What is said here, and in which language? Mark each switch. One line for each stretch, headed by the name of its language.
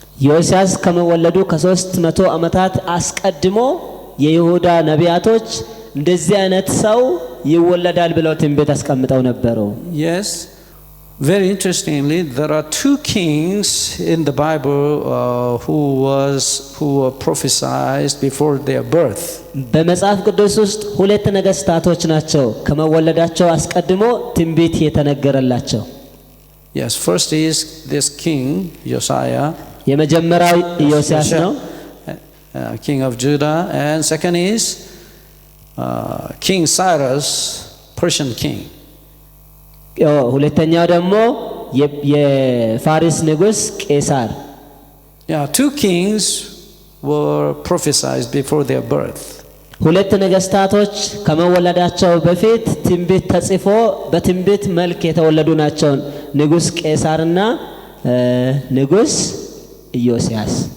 Amharic: ኢዮስያስ ከመወለዱ ከ300 ዓመታት አስቀድሞ የይሁዳ ነቢያቶች እንደዚህ አይነት ሰው ይወለዳል ብለው ትንቢት አስቀምጠው ነበሩ።
English: Yes, very interestingly, there are two kings in the Bible who were prophesied before their birth.
Amharic: በመጽሐፍ ቅዱስ ውስጥ ሁለት ነገስታቶች ናቸው ከመወለዳቸው አስቀድሞ ትንቢት የተነገረላቸው።
English: Yes, first is this king Josiah,
Amharic: የመጀመሪያው ኢዮስያስ ነው፣
English: king of Judah, and second is King Cyrus, Persian king.
Amharic: ሁለተኛው ደግሞ የፋሪስ ንጉስ ቄሳር።
English: Yeah, two kings were prophesied before their birth.
Amharic: ሁለት ነገስታቶች ከመወለዳቸው በፊት ትንቢት ተጽፎ በትንቢት መልክ የተወለዱ ናቸው፣ ንጉስ ቄሳርና ንጉስ ኢዮስያስ።